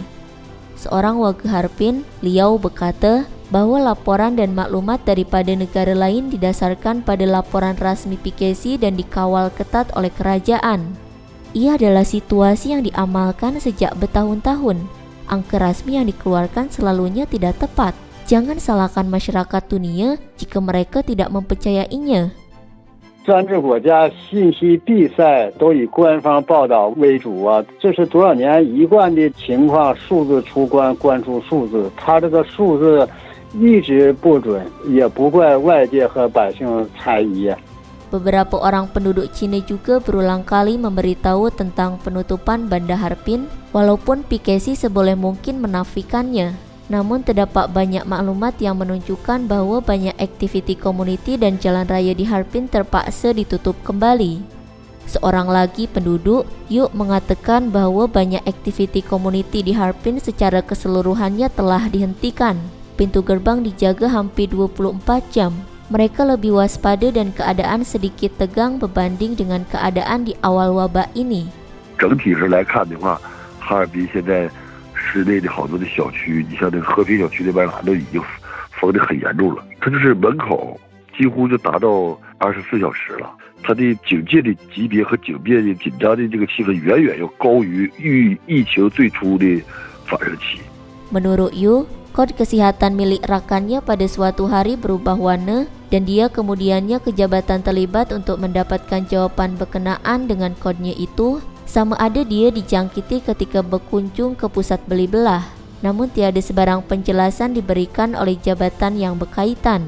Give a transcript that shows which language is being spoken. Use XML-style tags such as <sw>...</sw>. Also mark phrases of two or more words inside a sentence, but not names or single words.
<ms>Seorang warga Harbin, Liao, berkata bahawa laporan dan maklumat daripada negara lain didasarkan pada laporan rasmi PKC dan dikawal ketat oleh kerajaan. Ia adalah situasi yang diamalkan sejak bertahun-tahun. Angka rasmi yang dikeluarkan selalunya tidak tepat. Jangan salahkan masyarakat dunia jika mereka tidak mempercayainya.</ms> <zh>专制国家信息闭塞都以官方报道为主啊，这是多少年一贯的情况，数字出关，关出数字，它这个数字一直不准，也不怪外界和百姓猜疑。</zh> <ms>Beberapa orang penduduk Cina juga berulang kali memberitahu tentang penutupan Bandar Harbin, walaupun PKC seboleh mungkin menafikannya. Namun terdapat banyak maklumat yang menunjukkan bahawa banyak aktiviti komuniti dan jalan raya di Harbin terpaksa ditutup kembali. Seorang lagi penduduk, Yu, mengatakan bahawa banyak aktiviti komuniti di Harbin secara keseluruhannya telah dihentikan. Pintu gerbang dijaga hampir 24 jam. Mereka lebih waspada dan keadaan sedikit tegang berbanding dengan keadaan di awal wabak ini.</ms> <zh>整体上来看的话，哈尔滨现在市内的好多的小区，你像这个和平小区那边都已经封得很严重了，它就是门口几乎就达到24小时了。它的警戒的级别和警戒的紧张的这个气氛远远要高于疫情最初的反热期。</zh> <ms>Menurut Yu, kod kesihatan milik rakannya pada suatu hari berubah warna dan dia kemudiannya ke jabatan terlibat untuk mendapatkan jawapan berkenaan dengan kodnya itu, sama ada dia dijangkiti ketika berkunjung ke pusat beli belah. Namun tiada sebarang penjelasan diberikan oleh jabatan yang berkaitan.</ms>